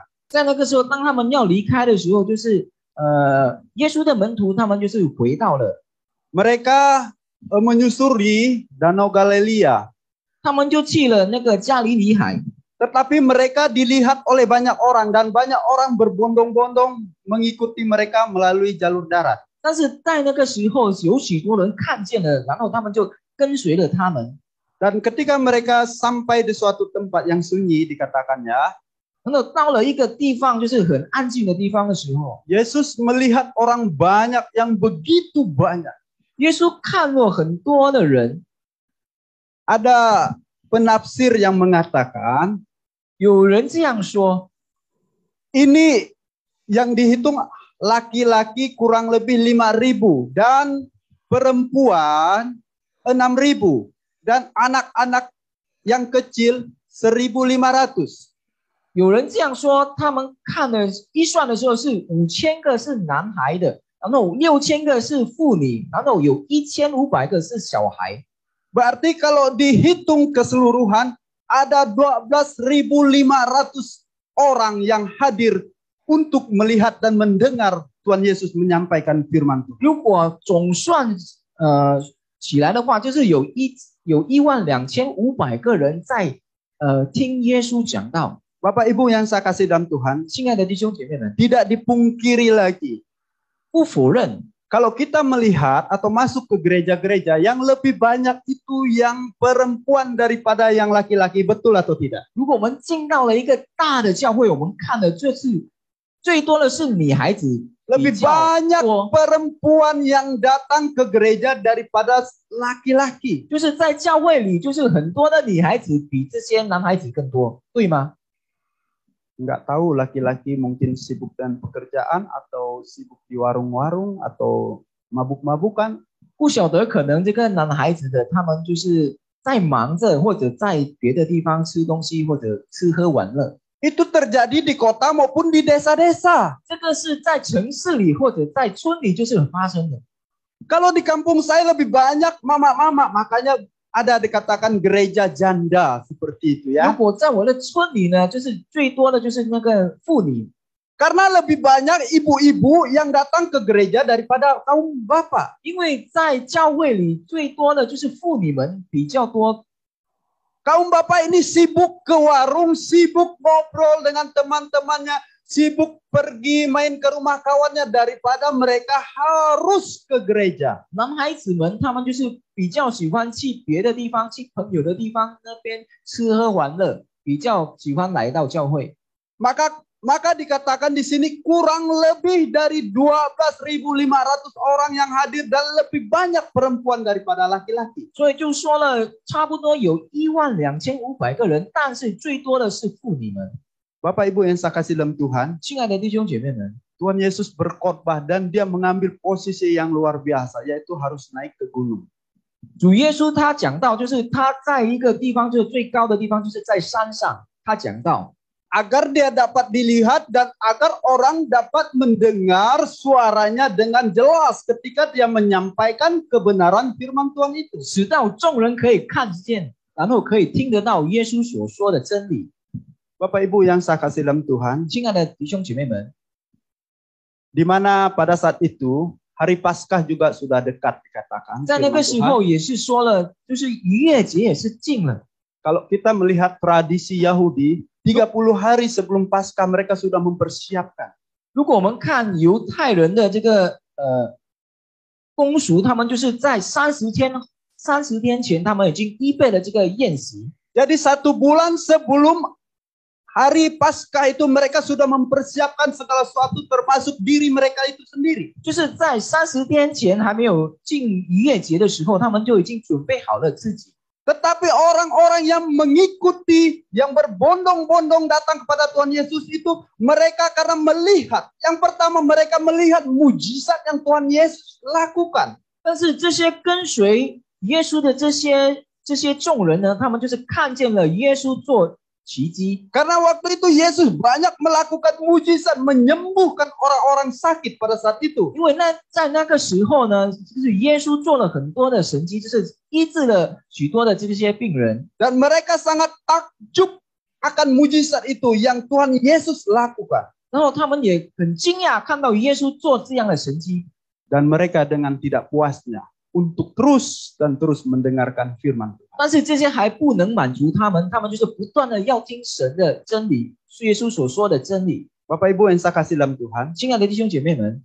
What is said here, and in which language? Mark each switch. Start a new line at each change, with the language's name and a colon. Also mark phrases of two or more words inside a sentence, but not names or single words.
Chinese: 在那个时候，当他们要离开的时候，就是耶稣的门徒他们就是回到了。
Indonesian: Mereka menyusuri Danau Galilea.
Chinese: 他们就去了那个加利利海。
Indonesian: Tetapi mereka dilihat oleh banyak orang dan banyak orang berbondong-bondong mengikuti mereka melalui jalur darat.
Chinese: 但是在那个时候，有许多人看见了，然后他们就跟随了他们。
Indonesian: Dan ketika mereka sampai di suatu tempat yang sunyi, dikatakannya,
Chinese: 然后到了一个地方，就是很安静的地方的时候，
Indonesian: Yesus melihat orang banyak yang begitu banyak.
Chinese: 耶稣看了很多的人。
Indonesian: Ada penafsir yang mengatakan,
Chinese: 有人这样说，
Indonesian: ini yang dihitung laki-laki kurang lebih 5.000 dan perempuan 6.000 dan anak-anak yang kecil 1.500.
Chinese: 有人这样说，他们看的一算的时候是5000个是男孩的，然后6000个是妇女，然后有1500个是小孩。
Indonesian: Berarti kalau dihitung keseluruhan ada 12.500 orang yang hadir untuk melihat dan mendengar Tuhan Yesus menyampaikan firman Tuhan.
Chinese: 如果总算起来的话，就是有12500个人在听耶稣讲道。
Indonesian: Bapak Ibu yang saya kasih dalam Tuhan,
Chinese: 亲爱的弟兄姐妹们，
Indonesian: tidak dipungkiri lagi.
Chinese: 不否认，
Indonesian: Kalau kita melihat atau masuk ke gereja-gereja yang lebih banyak itu yang perempuan daripada yang laki-laki, betul atau tidak?
Chinese: 如果我们进到了一个大的教会，我们看的最多的是女孩子，
Indonesian: Lebih
Chinese: 比较
Indonesian: banyak
Chinese: 多，
Indonesian: perempuan yang datang ke gereja daripada laki-laki.
Chinese: 就是在教会里，就是很多的女孩子比这些男孩子更多，对吗？
Indonesian: Nggak tahu laki-laki mungkin sibuk dengan pekerjaan atau sibuk di warung-warung atau mabuk-mabukan.
Chinese: 不晓得，可能这个男孩子的他们就是在忙着，或者在别的地方吃东西，或者吃喝玩乐。
Indonesian: Itu terjadi di kota maupun di desa-desa.
Chinese: 这个是在城市里或者在村里就是发生的。
Indonesian: Kalau di kampung saya lebih banyak mama-mama, makanya ada dikatakan gereja janda seperti itu
Chinese: 如
Indonesian: ya.
Chinese: 果在我的村里呢，就是最多的就是那个妇女，
Indonesian: Karena lebih banyak ibu-ibu yang datang ke gereja daripada kaum bapak.
Chinese: 因为在教会里最多的就是妇女们比较多。
Indonesian: Kaum bapak ini sibuk ke warung, sibuk ngobrol dengan teman-temannya, sibuk pergi main ke rumah kawannya daripada mereka harus ke gereja.
Chinese: 男孩子们他们就是比较喜欢去别的地方，去朋友的地方那边吃喝玩乐，比较喜欢来到教会。
Indonesian: Maka dikatakan di sini kurang lebih dari 12.500 orang yang hadir dan lebih banyak perempuan daripada laki-laki.
Chinese: 所以就说了，差不多有12500个人，但是最多的是妇女们。
Indonesian: Bapak Ibu yang saya kasih dalam Tuhan,
Chinese: 亲爱的弟兄姐妹们，
Indonesian: Tuhan Yesus berkhotbah dan dia mengambil posisi yang luar biasa, yaitu harus naik ke gunung.
Chinese: 主耶稣他讲到，就是他在一个地方，就是最高的地方，就是在山上。他讲到，
Indonesian: Agar dia dapat dilihat dan agar orang dapat mendengar suaranya dengan jelas ketika dia menyampaikan kebenaran firman Tuhan itu.
Chinese: 使到众人可以看见，然后可以听得到耶稣所说的真理。
Indonesian: Bapak Ibu yang saya kasih dalam Tuhan,
Chinese: 亲爱的弟兄姐妹们，
Indonesian: di mana pada saat itu hari Paskah juga sudah dekat dikatakan.
Chinese: 在那个时候也是说了，就是逾越节也是近了。
Indonesian: Kalau kita melihat tradisi Yahudi, 30 hari sebelum Paskah mereka sudah mempersiapkan.
Chinese: 如果我们看犹太人的这个风俗，他们就是在30天前，他们已经预备了这个宴席。
Indonesian: Jadi 1 bulan sebelum hari Paskah itu mereka sudah mempersiapkan segala sesuatu termasuk diri mereka itu sendiri.
Chinese: 就是在30天前还没有进逾越节的时候，他们就已经准备好了自己。
Indonesian: Tetapi orang-orang yang mengikuti, yang berbondong-bondong datang kepada Tuhan Yesus itu, mereka karena melihat. Yang pertama mereka melihat mujizat yang Tuhan Yesus lakukan.
Chinese: 但是这些跟随耶稣的这些众人呢，他们就是看见了耶稣做奇迹。
Indonesian: Karena waktu itu Yesus banyak melakukan mujizat, menyembuhkan orang-orang sakit pada saat itu.
Chinese: 因为在那个时候呢，就是耶稣做了很多的神迹，就是医治了许多的这些病人。
Indonesian: Dan mereka sangat takjub akan mujizat itu yang Tuhan Yesus lakukan.
Chinese: 然后他们也很惊讶看到耶稣做这样的神迹。
Indonesian: Dan mereka dengan tidak puasnya untuk terus dan terus mendengarkan firman Tuhan.
Chinese: 但是这些还不能满足他们，他们就是不断的要听神的真理，是耶稣所说的真理。
Indonesian: Bapak Ibu yang saya kasih dalam Tuhan,
Chinese: 亲爱的弟兄姐妹们，